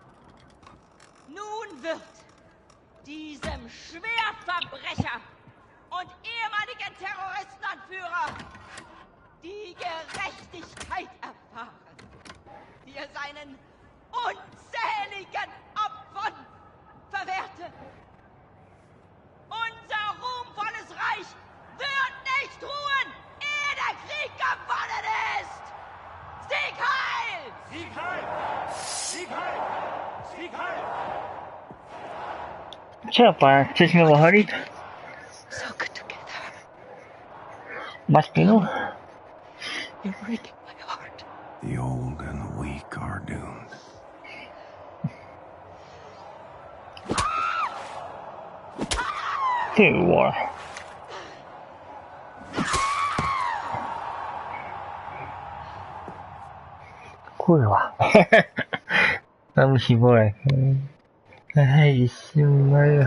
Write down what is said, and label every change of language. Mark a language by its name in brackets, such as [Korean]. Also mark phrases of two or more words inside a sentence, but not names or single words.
[German] Nun wird diesem Schwerverbrecher und ehemaligen Terroristenanführer die Gerechtigkeit erfahren, die er seinen unzähligen Opfern verwehrte. Unser ruhmvolles Reich wird nicht ruhen, ehe der Krieg gewonnen ist! Sieg heil! Sieg heil! Sieg heil! Sieg heil! [Czech] Siapa? Chceš mě ohodit? Máš pinu? [English] You're breaking my heart. The old and the weak are doomed. [Czech] Ty vole. Kurva. Tam chybuje. Ježišmarja.